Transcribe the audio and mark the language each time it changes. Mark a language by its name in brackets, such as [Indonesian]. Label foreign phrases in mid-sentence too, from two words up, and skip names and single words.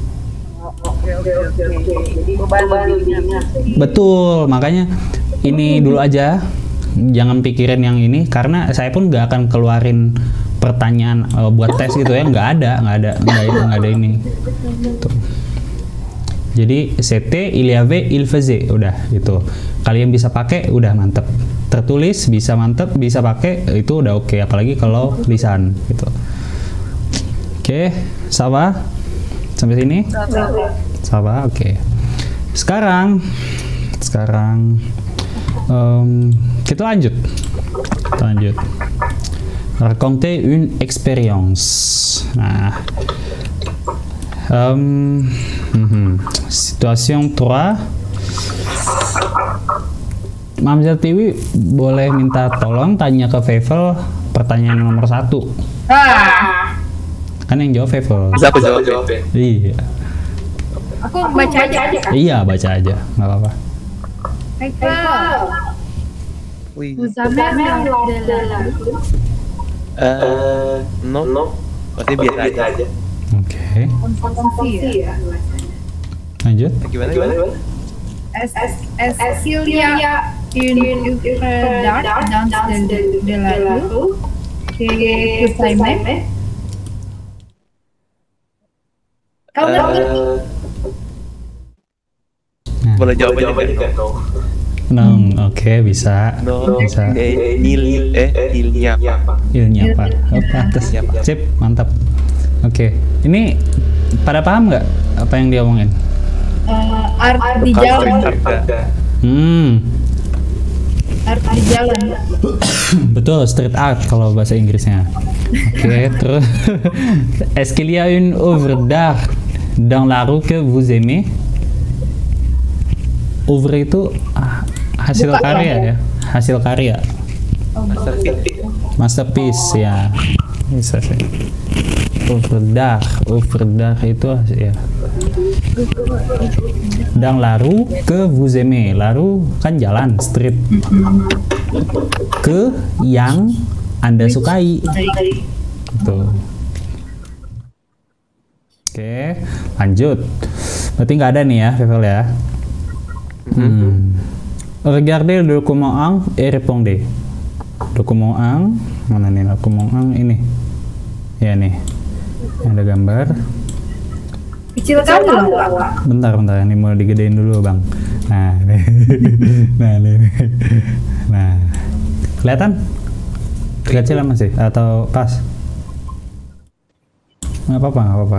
[Indonesian] Jadi beban lebihnya. Betul, makanya ini dulu aja, jangan pikirin yang ini karena saya pun nggak akan keluarin pertanyaan buat tes gitu ya, nggak ada ini. Tuh. Jadi [French] c'était, il y avait, il faisait, [Indonesian] udah gitu. Kalian bisa pakai, udah mantep. Tertulis bisa mantep, bisa pakai itu udah oke. Apalagi kalau lisan gitu. Oke, Sawa sampai sini. Sawa, oke. Sekarang kita lanjut. [French] Raconter une expérience. [Indonesian] Nah, situation 3. Mamzat Tiwi boleh minta tolong tanya ke Vevel pertanyaan nomor 1. Kan yang jawab Vevel. Bisa aku jawab ya? Iya. Aku baca aja. Iya, baca aja, nggak apa-apa. Wih. [French] Vous avez [Indonesian] No. Maksudnya biasa aja. Oke, konsumsi ya. lanjut. Gimana? [French] Est-ce qu'il y a une œuvre d'art dans de la rue que vous aimez? [Indonesian] Kau ngerti? Nah, Boleh jawab aja kan? oke, bisa. Bisa. Ilnya apa? Ilnya apa? Pantes. Sip, mantap. Oke, ini pada paham nggak apa yang dia omongin? Art di jalan. Art di jalan. Betul, [English] street art [Indonesian] kalau bahasa Inggrisnya. Oke, terus [French] est-ce qu'il y a une œuvre d'art dans la rue que vous aimez? [Indonesian] Œuvre itu hasil karya ya, hasil karya. Masterpiece ya, bisa sih. [French] Œuvre d'art [Indonesian] itu ya. [French] Dans la rue que vous aimez, la rue [Indonesian] kan jalan, [French] street. [Indonesian] Ke yang Anda sukai. Tuh. Oke, lanjut. Berarti nggak ada nih ya, Vevel ya. [French] Regardez le document 1 et répondez. [Indonesian] Document 1, mana nih document 1 ini? Ya nih, ada gambar. Kecil kali lah. Bentar, ini mau digedein dulu bang. Nah, nih. Nah, kelihatan? Kecilan masih atau pas? Nggak apa-apa.